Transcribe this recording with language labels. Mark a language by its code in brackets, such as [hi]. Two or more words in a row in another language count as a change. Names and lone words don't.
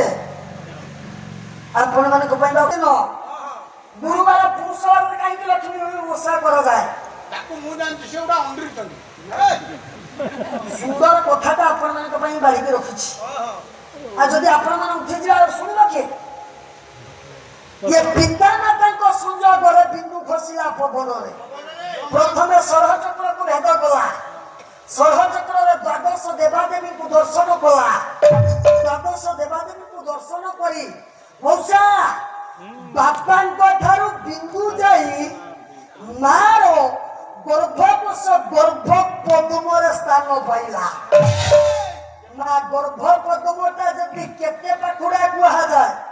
[or] ଆପଣମାନଙ୍କ ପାଇଁ ଦିନ ଗୁରୁବାର ପୁରୁଷବାରରେ କାହିଁକି ଲକ୍ଷ୍ମୀ ଓଷା କରାଯାଏ? ତାକୁ ମୁଁ ଜାଣିଛି ସେ ଗୋଟେ ଅଣ୍ଡିଛନ୍ତି। ସୁନ୍ଦର କଥାଟା ଆପଣମାନଙ୍କ ପାଇଁ ବାଳିକି ରଖିଛି। ଆଉ ଯଦି ଆପଣମାନେ ଉଠିଯିବେ ଆଉ ଶୁଣିବ କିଏ? ଯେ ପିତା माताଙ୍କ ସଂଯୋଗରେ ବିନ୍ଦୁ ଖସିଲା ପବନରେ ପ୍ରଥମେ ଷଢ଼ଚକ୍ରକୁ ଭେଦ କଲା ଷଢ଼ଚକ୍ରରେ ଦ୍ୱାଦଶ ଦେବାଦେବୀଙ୍କୁ ଦର୍ଶନ କଲା ଦ୍ୱାଦଶ ଦେବାଦେବୀଙ୍କୁ ଦର୍ଶନ କରି ମଉସା ବାପାଙ୍କ ଠାରୁ ବିନ୍ଦୁ ଯାଇ ମାର ଗର୍ଭକୋଷ ଗର୍ଭ ପଦ୍ମରେ ସ୍ଥାନ ପାଇଲା ମା ଗର୍ଭ ପଦ୍ମଟା ଯଦି କେତେ ପାଖୁଡ଼ା କୁହାଯାଏ